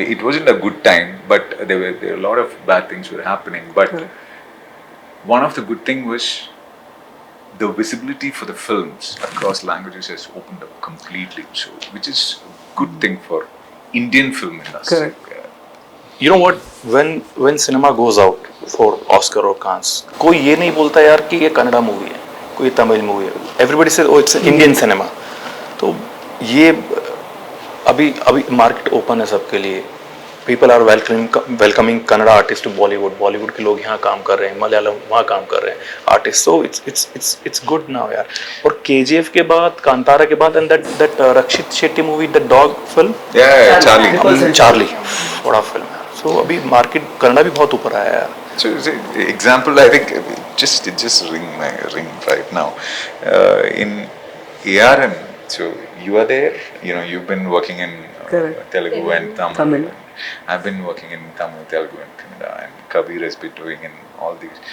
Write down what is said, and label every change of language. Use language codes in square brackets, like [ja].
[en] It wasn't a good time, but there were a lot of bad things were happening. But one of the good thing was the visibility for the films across languages has opened up completely. So, which is a good thing for Indian film industry. Correct. You know what? When cinema goes out for Oscar or Cannes, [hi] कोई ये नहीं बोलता यार कि ये Kannada movie है, कोई Tamil movie है. [en] Everybody says, oh, it's Indian cinema. [hi] तो ये अभी मार्केट ओपन है सबके लिए. [en] People are welcoming Kannada artists to Bollywood. [hi] Bollywood के लोग यहाँ काम कर रहे हैं, मलयालम वहाँ काम कर रहे हैं, artists. [en] So it's good now यार. [hi] और KGF के बाद, [en] कांतारा के बाद, and that rakshithshetty movie, the dog film. Yeah, Charlie. [hi] Charlie, बड़ा film है. So अभी मार्केट कन्नड़ा भी बहुत ऊपर आया है यार. [en] So example, I think it just ring right now. In ARM, so you are there. You've been working in Telugu and Tamil. I've been working in Tamil, Telugu and Kannada, and Kabir has been doing in all these.